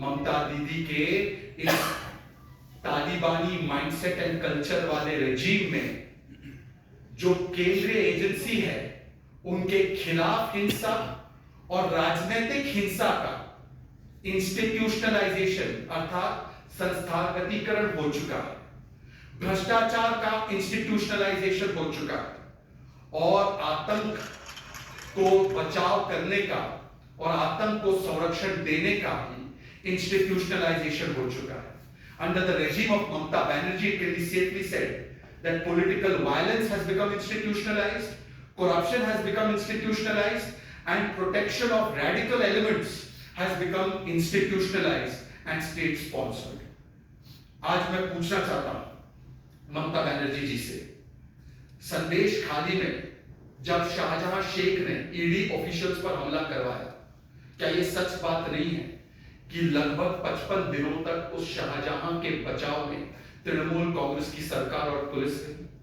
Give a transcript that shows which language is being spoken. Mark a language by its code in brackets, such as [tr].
[hi] ममता दीदी के इस तालिबानी माइंडसेट एंड कल्चर वाले रेजीम में जो केंद्रीय एजेंसी है, उनके खिलाफ हिंसा और राजनीतिक हिंसा का इंस्टीट्यूशनलाइजेशन अर्थात संस्थागतीकरण हो चुका है, भ्रष्टाचार का इंस्टीट्यूशनलाइजेशन हो चुका है, और आतंक को बचाव करने का और आतंक को संरक्षण देने का भी इंस्टीट्यूशनलाइजेशन हो चुका है। [en] Under the regime of Mamata Banerjee, it can be safely said that political violence has become institutionalized, corruption has become institutionalized, and protection of radical elements has become institutionalized and state sponsored. [hi] आज मैं पूछना चाहता हूं ममता बनर्जी जी से, संदेश खाली में जब शाहजहां शेख ने ईडी ऑफिशियल्स पर हमला करवाया, क्या यह सच बात नहीं है कि लगभग 55 दिनों तक उस शाहजहां के बचाव में तृणमूल कांग्रेस की सरकार और पुलिस ने?